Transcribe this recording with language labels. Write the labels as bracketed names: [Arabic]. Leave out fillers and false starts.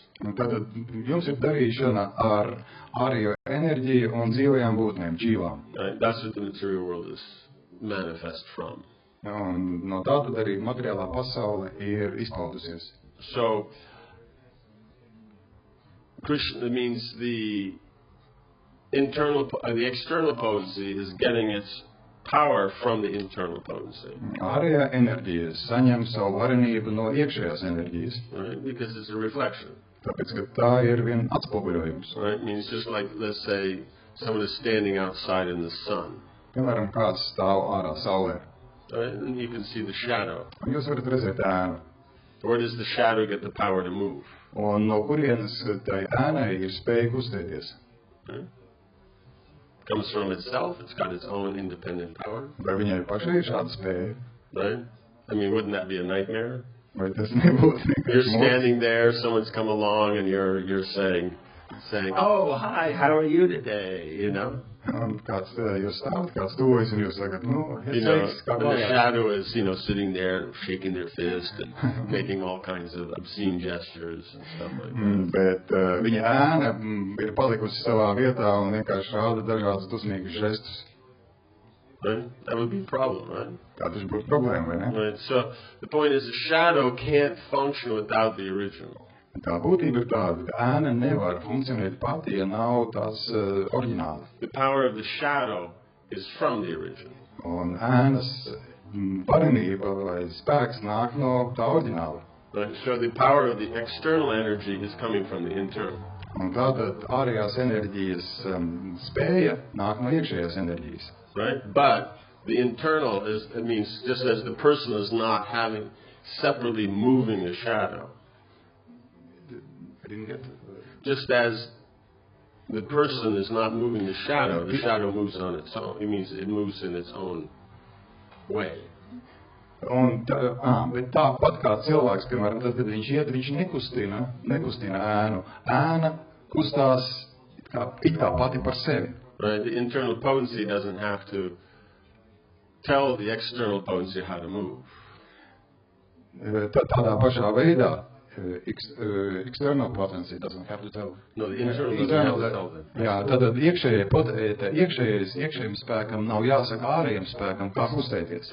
[Latvian] Un tad jums ir darīšana ar ārējo enerģiju un dzīvajām būtnēm, džīvām. [English] Right? That's what the material world is manifest from. [Latvian] Un no tā tad arī materiālā pasaule ir izpaudusies. [English] So, Krishna means the external potency is getting its power from the internal potency. [Latvian] Ārējā enerģija saņem savu varenību no iekšējās enerģijas. [English] Right? Because it's a reflection. [Latvian] Tāpēc, ka tā ir vien atspoguļojums. [English] Right? I mean, it's just like, let's say, someone is standing outside in the sun. [Latvian] Piemēram, kāds stāv ārā saulē. [English] Right? And you can see the shadow. [Latvian] Un jūs varat redzēt ēnu. [English] Where does the shadow get the power to move? [Latvian] Un no kurienes tai ēnai ir spēja kustēties? [English] Right? It comes from itself. It's got its own independent power. [Latvian] Vai viņai pašai ir šāda spēja? [English] Right? I mean, wouldn't that be a nightmare? [Latvian] Vai tas nebūtu [English] You're standing there, someone's come along, and you're saying, "Oh, hi, how are you today?" You know. [Latvian] Un kāds jūs stāvat, kāds tuvojas, un jūs sakat, [English] you know, and the shadow is, sitting there, shaking their fist and making all kinds of obscene gestures and stuff like that. [Latvian] Bet viņa ēna ir palikusi savā vietā un vienkārši rāda dažādas dusmīgas žestus. [English] Right? That would be a problem, right? [Latvian] Tā tas būtu problēma, vai ne? [English] Right. So the point is, the shadow can't function without the original. [Latvian] Tā būtība ir tāda, ka ēna nevar funkcionēt pati, ja nav tās oriģināla. [English] The power of the shadow is from the original. [Latvian] Un ēnas varenība vai spēks nāk no tā oriģināla. [English] Right. So the power of the external energy is coming from the internal. [Latvian] Un tātad ārējās enerģijas spēja nāk no iekšējās enerģijas. [English] Right? But the internal means just as the person is not having separately moving a shadow. Just as the person is not moving the shadow moves on its own. It means it moves in its own way. [Latvian] Un bet tāpat kā cilvēks, piemēram, tad, kad viņš iet, viņš nekustina ēnu. Ēna kustās it kā pati par sevi. [English] Right? The internal potency doesn't have to tell the external potency how to move. [Latvian] Tādā pašā veidā [English] external potency doesn't have to tell. No, the internal doesn't have to tell them. [Latvian] Jā, tad iekšējiem spēkam nav jāsaka ārējiem spēkam, kā kustēties.